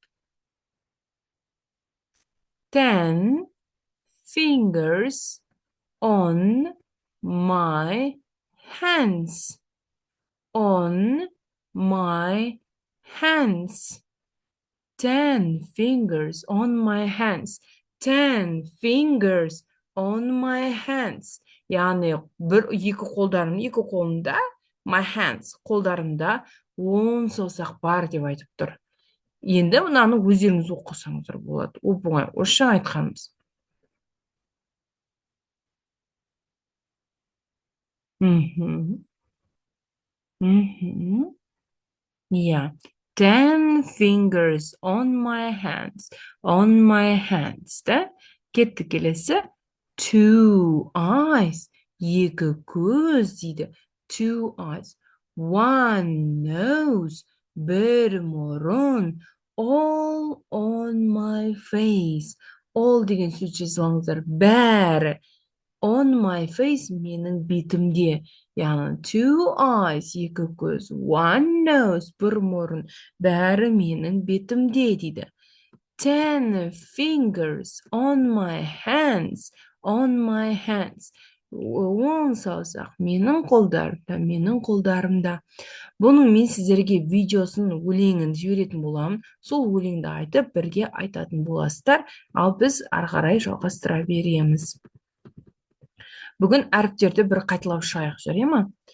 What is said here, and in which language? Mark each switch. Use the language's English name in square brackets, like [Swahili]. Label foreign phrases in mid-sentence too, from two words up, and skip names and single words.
[English] 10 fingers on my hands. On my hands. 10 fingers on my hands. 10 fingers on my hands. [Kazakh] Яғни екі қолымда, [English] my hands, [Kazakh] қолдарымда 10 саусақ бар деп айтып тұр. Енді мынаны өздеріңіз оқысаңыздар болады. Оп-оңай, орысша айтқанымыз. [English] Yeah. 10 fingers on my hands. On my hands. [Kazakh] Да? Кетті келесі. 2 eyes. Екі көз дейді. [English] 2 eyes. 1 nose. [Kazakh] Бір мұрын. [English] All on my face. [Kazakh] All деген сөз жазылаңыздар. Бәрі. [English] On my face [Kazakh] менің бетімде. Яғни 2 eyes, екі көз, 1 nose, бір мұрын, бәрі менің бетімде дейді. [English] 10 fingers on my hands, on my hands. [Kazakh] 10 саусақ менің қолдарымда. Бұның мен сіздерге видеосын, өлеңін жіберетін боламын. Сол өлеңді айтып, бірге айтатын боласыздар, ал біз ары қарай жалғастыра береміз. Бүгін әріптерді бір қайталап шығайық, жарай ма?